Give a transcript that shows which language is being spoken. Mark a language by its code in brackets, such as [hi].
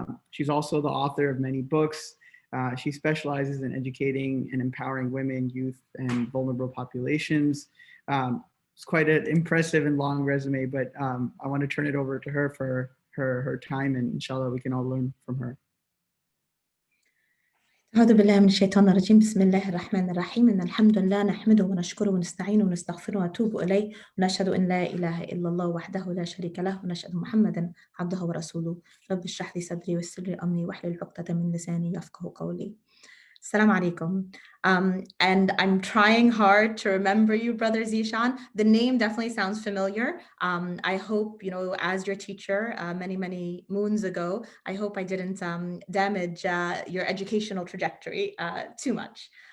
[en] She's also the author of many books. She specializes in educating and empowering women, youth, and vulnerable populations. It's quite an impressive and long resume, but I want to turn it over to her for her time, and inshallah we can all learn from her. [ar] أعوذ بالله من الشيطان الرجيم بسم الله الرحمن الرحيم إن الحمد لله نحمده ونشكره ونستعينه ونستغفره ونتوب إليه ونشهد أن لا إله إلا الله وحده لا شريك له ونشهد محمدا عبده ورسوله رب اشرح لي صدري ويسر لي أمري واحلل عقدة من لساني يفقهوا قولي. [en] Assalamu alaikum. And I'm trying hard to remember you, Brother Zishan. The name definitely sounds familiar. I hope, as your teacher many, many moons ago, I hope I didn't damage your educational trajectory too much.